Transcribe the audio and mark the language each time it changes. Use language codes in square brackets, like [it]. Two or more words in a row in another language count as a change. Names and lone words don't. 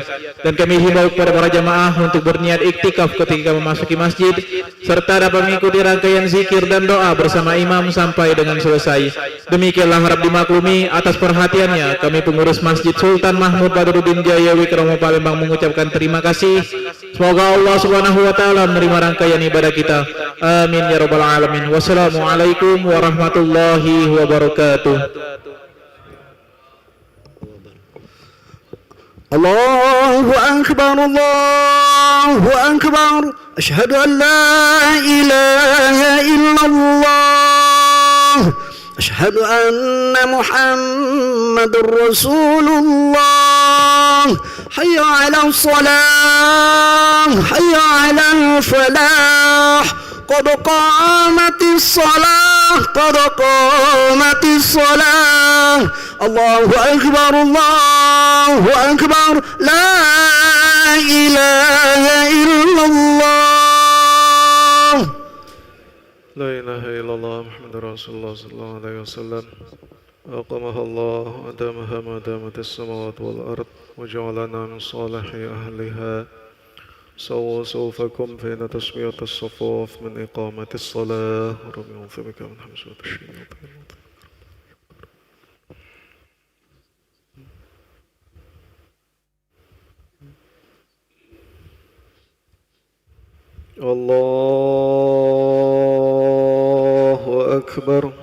[id] Dan kami himbau kepada para jamaah untuk berniat iktikaf ketika memasuki masjid, serta dapat mengikuti rangkaian zikir dan doa bersama imam sampai dengan selesai. Demikianlah harap dimaklumi. Atas perhatiannya, kami pengurus Masjid Sultan Mahmud Badruddin Jaya Wikromo Palembang mengucapkan terima kasih. Semoga Allah [ar] سبحانه وتعالى [id] menerima rangkaian ibadah kita. [ar] آمين يا رب العالمين. والسلام عليكم ورحمة الله وبركاته. الله أكبر، الله أكبر. أشهد أن لا إله إلا الله. أشهد أن محمدا رسول الله. حي على الصلاة، حي على الفلاح. قد قامت الصلاة، قد قامت الصلاة. الله أكبر، الله أكبر. لا إله إلا الله. لا إله إلا الله محمد رسول الله صلى الله عليه وسلم. أقامها الله وأدامها ما دامت السماوات والأرض وجعلنا من صالحي أهلها. سووا صوفكم فإن تسوية الصفوف من إقامة الصلاة. رب يغفر بك من حمزة الشياطين. الله أكبر.